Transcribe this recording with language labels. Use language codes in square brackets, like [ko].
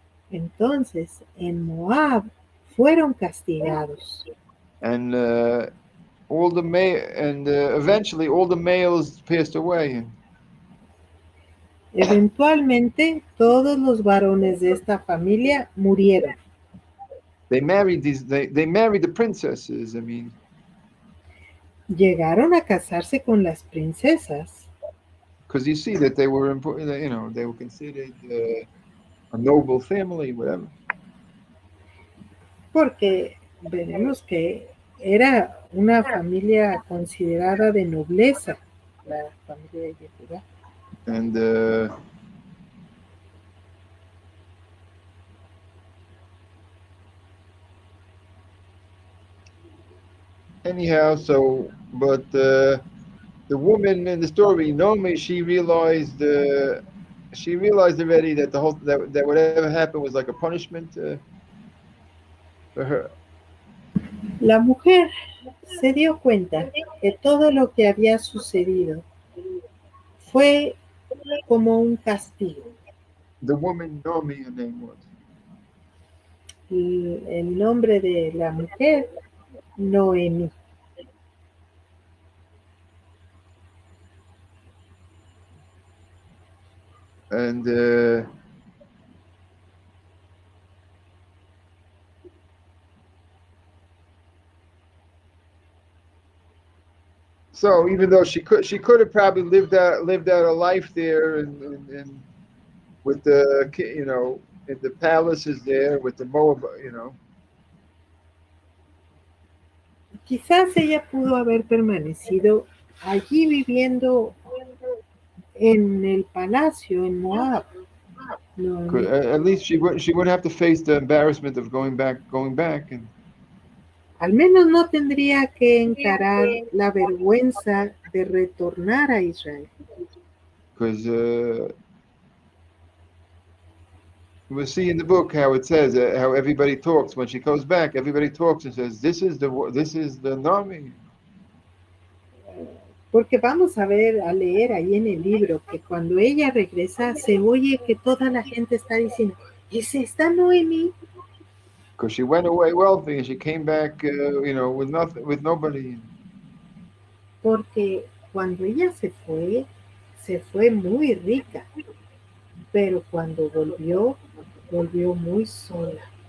[es] Entonces en Moab fueron castigados. [en] And eventually all the males passed away. [es] Eventualmente todos los varones de esta familia murieron. [en] They married the princesses. I mean, [es] llegaron a casarse con las princesas. [en] Because you see that they were important, they were considered a noble family, whatever. [es] Porque veremos que Era una familia considerada de nobleza, la familia de Yehuda. [en] And anyhow, so but the woman in the story, Naomi, she realized already that the whole that whatever happened was like a punishment for her. [es] La mujer se dio cuenta que todo lo que había sucedido fue como un castigo. [en] The woman, Naomi, her name was. [es] El nombre de la mujer, Noemí. [en] And so even though she could have probably lived out a life there and with the in the palaces there with the Moab, [es] Quizás ella pudo haber permanecido allí viviendo en el palacio en Moab. Noemí. [en] At least she wouldn't have to face the embarrassment of going back and [es] Al menos no tendría que encarar la vergüenza de retornar a Israel. [en] because we'll see in the book how it says how everybody talks when she goes back. Everybody talks and says, "This is the Naomi." [es] Porque vamos a leer ahí en el libro que cuando ella regresa se oye que toda la gente está diciendo, ¿es esta Noemí? [en] Because she went away wealthy and she came back, with nothing, with nobody. [es] Porque cuando ella se fue muy rica, pero cuando volvió muy sola.